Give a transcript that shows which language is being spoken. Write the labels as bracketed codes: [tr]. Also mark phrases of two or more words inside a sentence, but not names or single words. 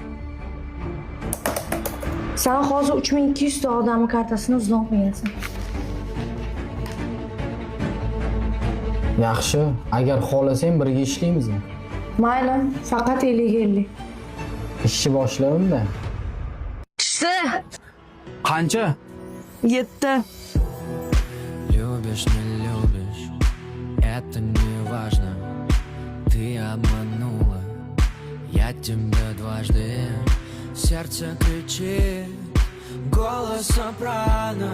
[uz] Sen hozir 3200 ta odamning kartasini uzlab qo'ygansan. Yaxshi, agar xohlasang birga ishlaymizmi? Mayli, faqat 50-50. Ishni boshlayman-da. Kishsi Qancha? 7. [ru] Любишь, не любишь, это не важно. Ты обманула, я тебя дважды. Сердце кричит, голос сопрано.